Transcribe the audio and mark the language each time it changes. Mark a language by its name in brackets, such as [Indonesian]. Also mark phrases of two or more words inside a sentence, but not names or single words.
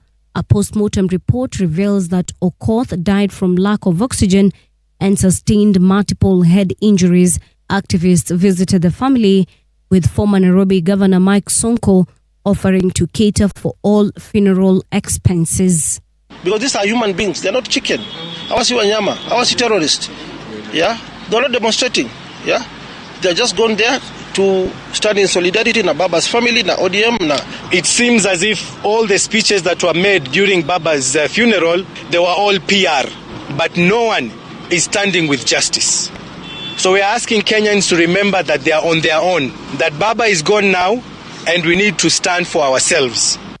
[English] A post-mortem report reveals that Okoth died from lack of oxygen and sustained multiple head injuries. Activists visited the family, with former Nairobi Governor Mike Sonko offering to cater for all funeral expenses. Because these are human beings, they're not chicken. [Swahili] Awasi wanyama, awasi terrorists. [English] Yeah, they're not demonstrating. Yeah, they're just gone there to stand in solidarity na Baba's family na ODM na. It seems as if all the speeches that were made during Baba's funeral, they were all PR, but no one is standing with justice. So we are asking Kenyans to remember that they are on their own, that Baba is gone now, and we need to stand for ourselves.